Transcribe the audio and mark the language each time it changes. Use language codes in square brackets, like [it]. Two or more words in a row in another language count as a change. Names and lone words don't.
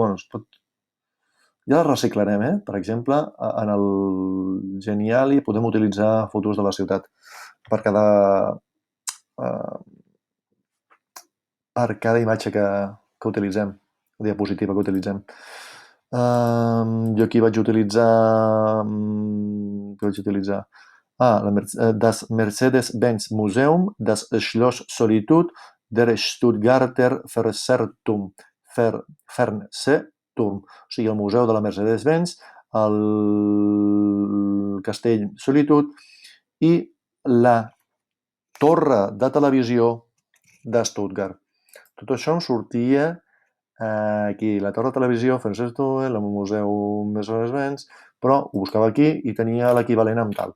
[ca] Ja les reciclarem, Per exemple, en el Geniali podem utilitzar fotos de la ciutat per cada imatge que utilitzem, diapositiva que utilitzem. Jo aquí vaig utilitzar... [de] das Mercedes-Benz Museum, das Schloss Solitude, der Stuttgarter Fernsehturm. [ca] O sigui, el Museu de la Mercedes-Benz, el Castell Solitude i la Torre de Televisió de Stuttgart. Tot això em sortia aquí, la Torre de Televisió, Fernsehturm, el Museu Mercedes-Benz, però ho buscava aquí i tenia l'equivalent amb tal.